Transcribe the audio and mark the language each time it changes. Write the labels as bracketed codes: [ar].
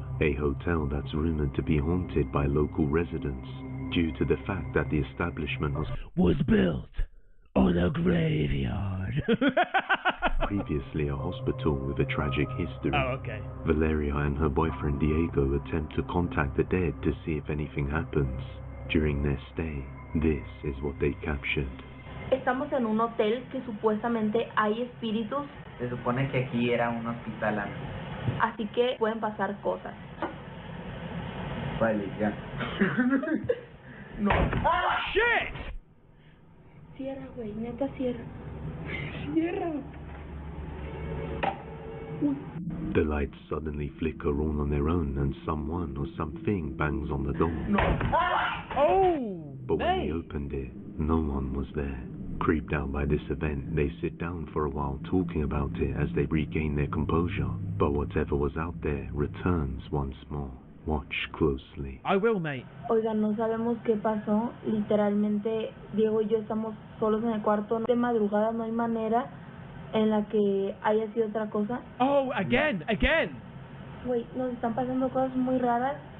[en] A hotel that's rumored to be haunted by local residents due to the fact that the establishment was built on a graveyard. Previously a hospital with a tragic history. Oh, okay. Valeria and her boyfriend Diego attempt to contact the dead to see if anything happens. During their stay, this is what they captured. [es] Estamos en un hotel que supuestamente hay espíritus. Se supone que aquí era un hospital antes. Así que pueden pasar cosas. Vale, ya. No. [en] ¡Ah! ¡Shit! [es] Cierra, güey, neta cierra. Cierra. [en] The lights suddenly flicker all on their own and someone or something bangs on the door. No. Ah! Oh! But when they opened it, no one was there. Creeped out by this event, they sit down for a while talking about it as they regain their composure. But whatever was out there returns once more. Watch closely. I will, mate. [es] Oigan, no sabemos qué pasó. Literalmente, Diego y yo estamos solos en el cuarto. De madrugada no hay manera en la que haya sido otra cosa. [en] Oh, again. [es] Güey, nos están pasando cosas muy raras.